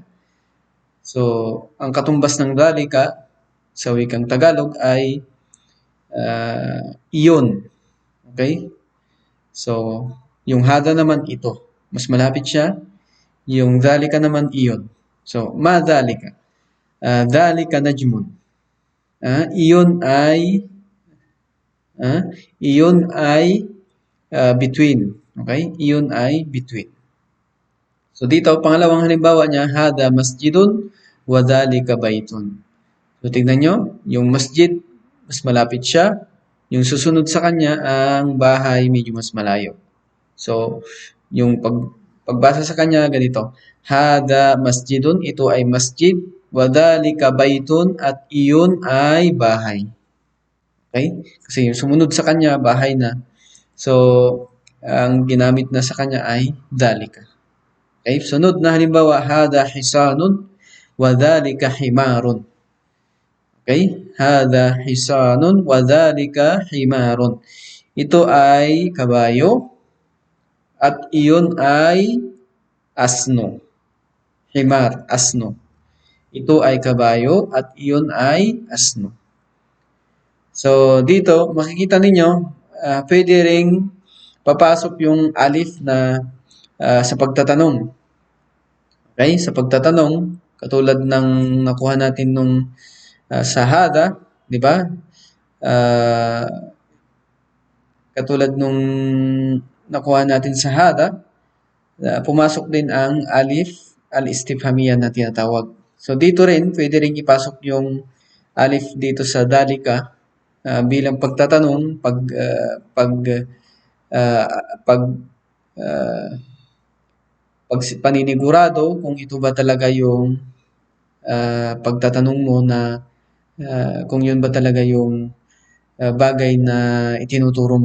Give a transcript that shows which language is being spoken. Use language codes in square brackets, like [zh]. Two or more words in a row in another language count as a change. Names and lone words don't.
[tl] So, ang katumbas ng dhalika sa wikang Tagalog ay iyon. Okay? So, yung hada naman ito. Mas malapit siya. Yung dhalika naman iyon. So, [ar] ما ذلك. ذلك نجم. [tl] Iyon ay between. Okay? Iyon ay between. So, dito, pangalawang halimbawa niya, [ar] هذا مسجد وذلك بيت. [tl] So, tignan nyo, yung masjid, mas malapit siya. Yung susunod sa kanya, ang bahay, medyo mas malayo. So, yung pagbasa sa kanya, ganito. [ar] هذا مسجد, [tl] ito ay masjid. [ar] وذلك بيت, [tl] at iyon ay bahay. Okay? Kasi yung sumunod sa kanya, bahay na. So, ang ginamit na sa kanya ay dhalika. Okay? Sunod na halimbawa, [ar] هذا حصان، وذلك حمار. [tl] Okay? [ar] هذا حصان وذلك حمار. [tl] Ito ay kabayo at iyon ay asno. Himar, asno. Ito ay kabayo at iyon ay asno. So, dito, makikita ninyo, pwede ring papasok yung alif na sa pagtatanong. Okay? Sa pagtatanong, katulad ng nakuha natin nung sa hada, di ba? Katulad nung nakuha natin sa hada, pumasok din ang [ar] ألف الاستفهامية [tl] na tinatawag. So dito rin, pwede rin ipasok yung alif dito sa dhalika bilang pagtatanong, paninigurado kung ito ba talaga yung pagtatanong mo na kung yun ba talaga yung bagay na itinuturo mo.